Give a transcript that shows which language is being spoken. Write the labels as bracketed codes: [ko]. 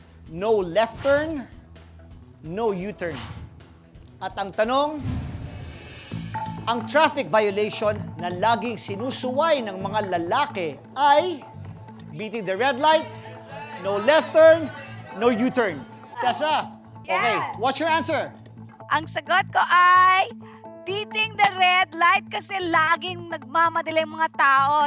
[en] No left turn. No U-turn. At ang tanong, ang traffic violation na laging sinusuway ng mga lalaki ay beating the red light, no left turn, no U-turn. Tessa, okay, what's your answer? [tl] Ang sagot ko ay beating the red light kasi laging nagmamadali ang mga tao.